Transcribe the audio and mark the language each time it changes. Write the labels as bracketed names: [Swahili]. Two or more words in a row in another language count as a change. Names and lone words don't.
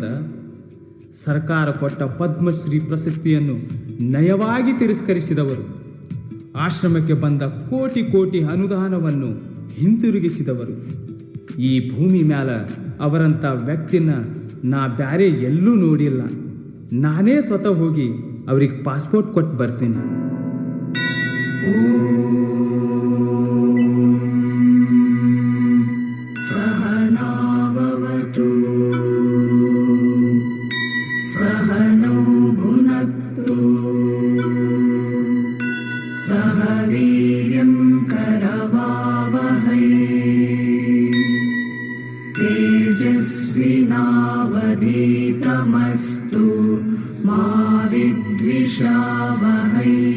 [Kannada] ಸರ್ಕಾರ ಕೊಟ್ಟ ಪದ್ಮಶ್ರೀ ಪ್ರಶಸ್ತಿಯನ್ನು ನಯವಾಗಿ ತಿರಸ್ಕರಿಸಿದವರು, ಆಶ್ರಮಕ್ಕೆ ಬಂದ ಕೋಟಿ ಕೋಟಿ ಅನುದಾನವನ್ನು ಹಿಂತಿರುಗಿಸಿದವರು. ಈ ಭೂಮಿ ಮ್ಯಾಲ ಅವರಂಥ ವ್ಯಕ್ತಿನ ನಾ ಬ್ಯಾರೆ ಎಲ್ಲೂ ನೋಡಿಲ್ಲ. ನಾನೇ ಸ್ವತಃ ಹೋಗಿ ಅವ್ರಿಗೆ ಪಾಸ್ಪೋರ್ಟ್ ಕೊಟ್ಟು ಬರ್ತೀನಿ. [Sanskrit] सहनावतु सहनौ भुनक्तु सह वीर्यं करवावहै तेजस्विनावधीतमस्तु मा विद्विषावहै।